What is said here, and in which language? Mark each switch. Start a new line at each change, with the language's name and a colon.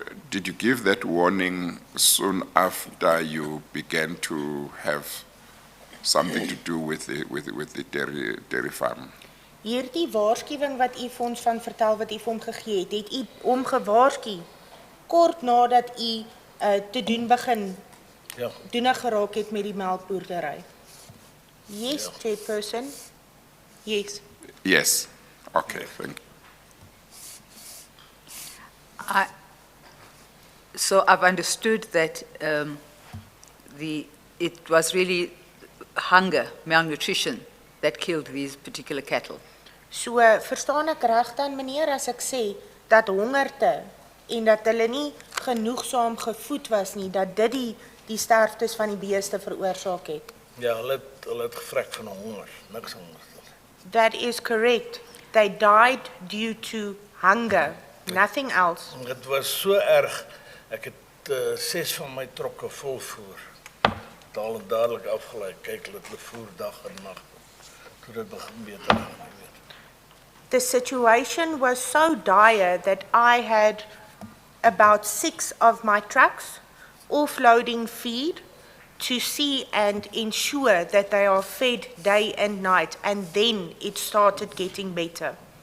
English: Did you give that warning soon after you began to have something to do with the dairy farm.
Afrikaans: Hierdie waarskuwing wat u vir ons van vertel wat u vir hom gegee het u hom gewaarsku kort nadat u te doen begin Ja, doenig geraak het met die melkboerdery.
English: Yes, Chairperson. Yes. Yes. Okay, thank you. So I've understood that it was really hunger, malnutrition, that killed these particular cattle.
Afrikaans: So verstaan ek reg dan meneer as ek sê dat hongerte en dat hulle nie genoegsaam gevoed was nie, dat dit die sterftes van die beeste veroorsaak het. ja, hulle het gevrek van honger, niks anders.
English: That is correct. They died due to hunger, nothing else.
Afrikaans: Dit was so erg, ek het 6 van my trokke vol voer. Daal het dadelik afgelei, kyk hulle voer dag en nag. Toe dit begin beter gaan, jy weet.
English: The situation was so dire that I had about 6 of my trucks offloading feed to see and ensure that they are fed day and night, and then it started getting better.